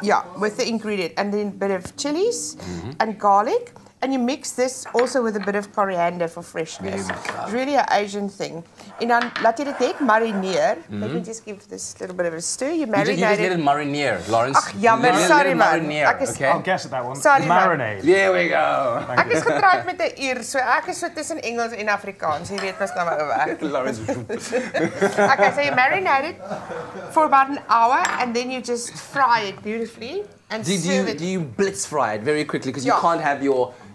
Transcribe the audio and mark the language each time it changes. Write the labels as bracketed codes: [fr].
[en] Yeah, with the ingredient. And then a bit of chilies and garlic. And you mix this also with a bit of coriander for freshness. It's really an Asian thing. [af] En dan laat jy dit net marineer. [en] Let me just give this a little bit of a stir. You marinate it. You just let it marineer, Laurence. [af] Ach, jammer, sorry man. [en] Okay. I'll guess at that one. Sorry, marinade. There we go. [af] Ek is getroud met 'n Ier, so ek is so tussen Engels en Afrikaans. Jy weet mos nou maar oor. Laurence. [en] Okay, so you marinate it for about an hour, and then you just fry it beautifully and serve it. Do you blitz fry it very quickly? Because you can't have your